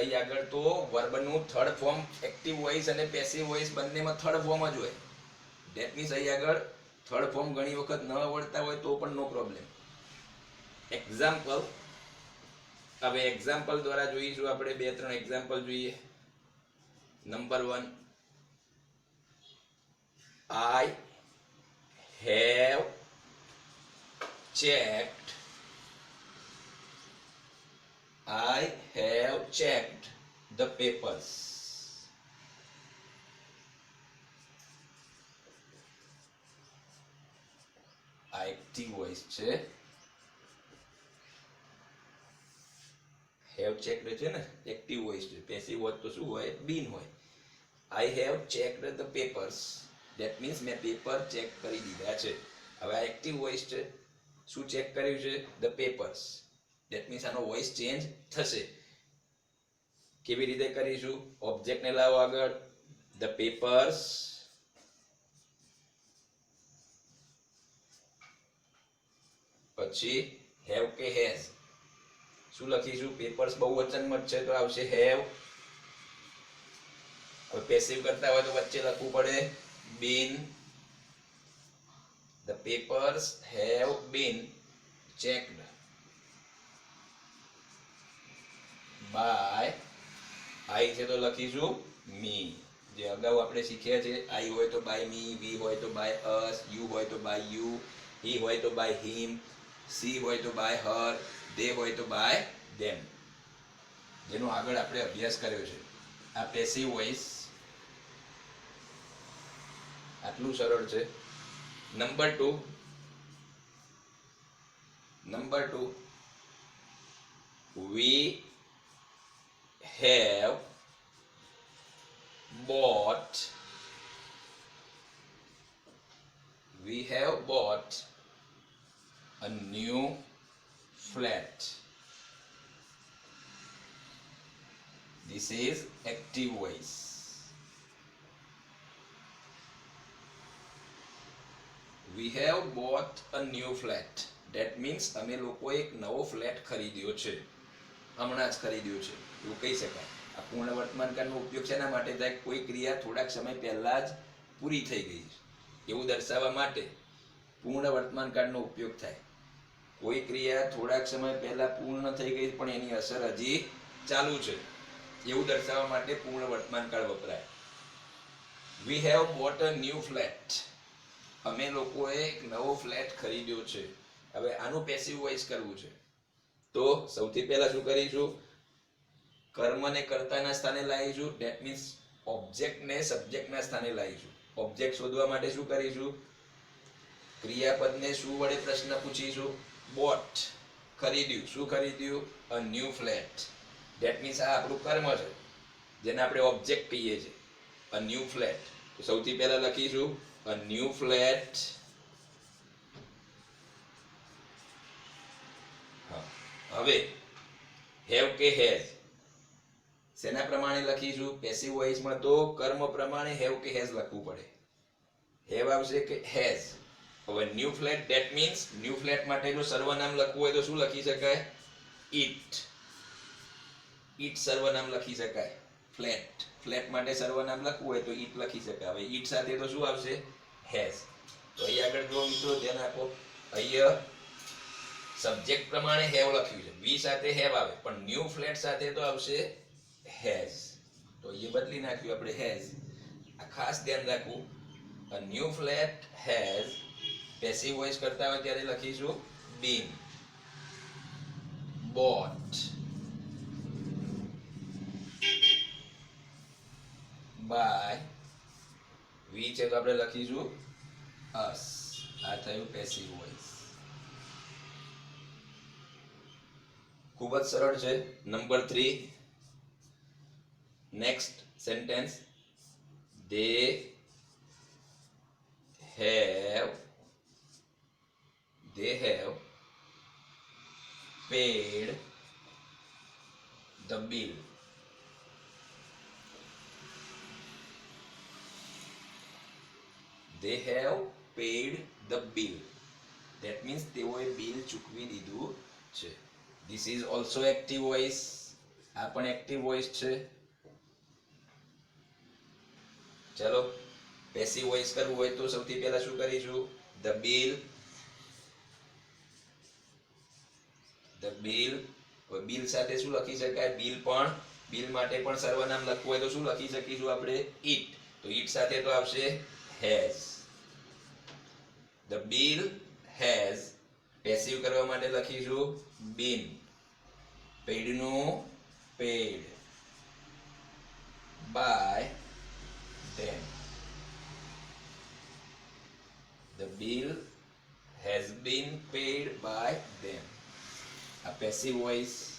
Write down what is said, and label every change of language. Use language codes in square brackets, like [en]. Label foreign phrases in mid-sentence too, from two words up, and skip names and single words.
[gu] અહીં આગળ તો વર્બનું [en] third form active voice [gu] અને [en] passive voice [gu] બંનેમાં [en] third form [gu] જ હોય. [en] that means [gu] અહીં આગળ [en] third form [gu] ઘણી વખત ન આવડતા હોય તો પણ [en] no problem. [gu] એક્ઝામ્પલ, હવે એક્ઝામ્પલ દ્વારા જોઈશું આપણે. 2-3 એક્ઝામ્પલ જોઈએ. નંબર 1, [en] I have checked the papers. [gu] આ [en] active voice [gu] છે. [en] have checked [gu] છે ને, [en] active voice [gu] છે. [en] passive voice [gu] તો શું હોય? બીન હોય. [en] I have checked the papers. That means [gu] મેં પેપર ચેક કરી દીધા છે. હવે આ [en] active voice [gu] છે. શું ચેક કર્યું છે? [en] The papers. That means [gu] આનો [en] voice change [gu] થશે. કેવી રીતે કરીશું? ઓબ્જેક્ટને લાવો આગળ. [en] The papers [gu] પછી have કે has. શું લખીશું? પેપર્સ બહુવચનમાં છે તો આવશે have. હવે પેસિવ કરતા હોય તો વચ્ચે લખવું પડે been. [en] The papers have been checked by, I [gu] છે તો લખીશું [en] me. [gu] જે અગાઉ આપણે શીખ્યા છે, I હોય તો [en] by me, [gu] we હોય તો [en] by us, [gu] you હોય તો [en] by you, [gu] he હોય તો [en] by him, [gu] she હોય તો [en] by her, [gu] they હોય તો [en] by them. [gu] જેનો આગળ આપણે અભ્યાસ કર્યો છે. આ [en] passive voice [gu] આટલું સરળ છે. નંબર 2, [en] we have bought a new flat. This is active voice. We have bought a new flat. That means [gu] અમે લોકોએ એક નવો ફ્લેટ ખરીદ્યો છે. હમણાં જ ખરીદ્યો છે એવું કહી શકાય. આ પૂર્ણ વર્તમાન કાળનો ઉપયોગ શેના માટે થાય? કોઈ ક્રિયા થોડાક સમય પહેલા જ પૂરી થઈ ગઈ છે એવું દર્શાવવા માટે પૂર્ણ વર્તમાન કાળનો ઉપયોગ થાય. કોઈ ક્રિયા થોડાક સમય પહેલા પૂર્ણ થઈ ગઈ પણ એની અસર હજી ચાલુ છે એવું દર્શાવવા માટે પૂર્ણ વર્તમાન કાળ વપરાય. [en] We have bought a new flat. [gu] અમે લોકોએ એક નવો ફ્લેટ ખરીદ્યો છે. હવે આનું [en] passive voice [gu] કરવું છે તો સૌથી પહેલા શું કરીશું? કર્મને કર્તાના સ્થાને લાવીશું. [en] that means [gu] ઓબ્જેક્ટને સબ્જેક્ટના સ્થાને લાવીશું. ઓબ્જેક્ટ શોધવા માટે શું કરીશું? ક્રિયાપદને શું વડે પ્રશ્ન પૂછીશું? બોટ, ખરીદ્યું. શું ખરીદ્યું? [en] a new flat. that means [gu] આ આપણું કર્મ છે જેને આપણે ઓબ્જેક્ટ કહીએ છીએ. [en] a new flat. [gu] તો સૌથી પહેલા લખીશું [en] a new flat. [gu] હવે have કે has શેના પ્રમાણે લખીશું? પેસિવ વોઇસમાં તો કર્મ પ્રમાણે have કે has લખવું પડે. have આવશે કે has? હવે [en] new flat that means new flat [gu] માટે જો સર્વનામ લખવું હોય તો શું લખી શકાય? ઈટ. ઈટ સર્વનામ લખી શકાય. ફ્લેટ ફ્લેટ માટે સર્વનામ લખવું હોય તો ઈટ લખી શકાય. હવે ઈટ સાથે તો શું આવશે? હેઝ. તો અહીં આગળ જો મિત્રો ધ્યાન આપો, અહીંયા સબ્જેક્ટ પ્રમાણે હેવ લખ્યું છે, વી સાથે હેવ આવે, પણ [en] new flat [gu] સાથે તો આવશે હેઝ. તો એ બદલી નાખ્યું આપણે હેઝ. આ ખાસ ધ્યાન રાખવું. [en] A new flat has passive voice [gu] કરતા હોય ત્યારે લખીશું [en] been, bought, by. [gu] વી છે તો આપણે લખીશું us. આ થયું [en] passive voice. [gu] ખૂબ જ સરળ છે. નંબર 3, [en] next sentence. they have paid the bill. They have paid the bill. That means [gu] તેઓએ બિલ ચૂકવી દીધું છે. [en] This is also active voice. [gu] આ પણ [en] active voice [gu] છે. ચલો [en] passive voice [gu] કરવું હોય તો સૌથી પહેલા શું કરીશું? [en] the bill. [gu] હવે બિલ સાથે શું લખી શકાય? બિલ માટે પણ સર્વનામ લખવું હોય તો શું લખી શકીશું આપણે? ઈટ. તો ઈટ સાથે તો આવશે has. [en] the bill has. [gu] પેસિવ કરવા માટે લખીશું been. paid નું paid, [en] by them. The bill has been paid by them. [gu] આ [en] passive voice.